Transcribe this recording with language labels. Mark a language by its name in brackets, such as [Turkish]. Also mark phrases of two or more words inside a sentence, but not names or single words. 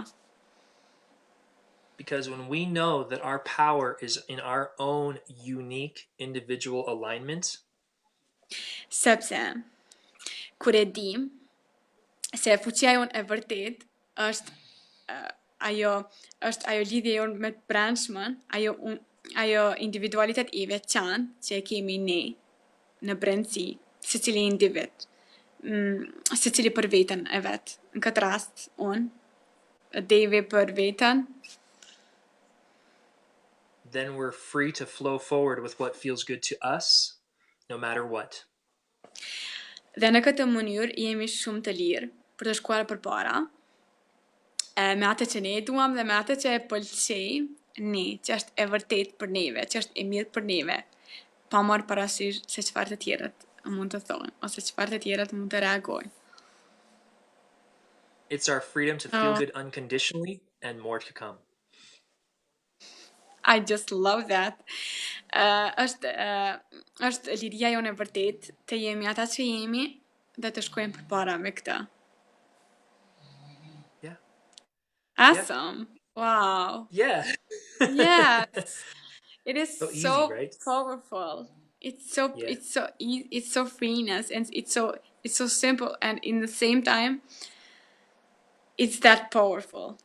[English] Because when we know that our power is in our own unique individual alignment, [Albanian] sepse kur e dim se fuqia jonë e vërtet është ajo lidhje jonë me të brendshmën, ajo individualitet i veçantë që e kemi ne në brendësi, secili individ, secili për veten e vet. Në këtë rast unë, Devi për veten, [English] then we're free to flow forward with what feels good to us, no matter what. [Albanian] Dhe në këtë mënyrë jemi shumë të lirë për të shkuar përpara, me atë që ne duam dhe me atë që e pëlqej ne, që është e vërtet për neve, që është e mirë për neve, pa marrë parasysh se çfarë të tjerët mund të thonë, ose çfarë të tjerët mund të reagojnë. [English] It's our freedom to feel good unconditionally and more to come. I just love that. [Albanian] Është liria jonë e vërtet të jemi ata që jemi dhe të shkojmë përpara me këtë. [English] Yeah. Awesome. Wow. Yeah. Yes. It So is easy, so right? powerful. Yeah. It's so freeness, and it's so simple, and in the same time it's that powerful.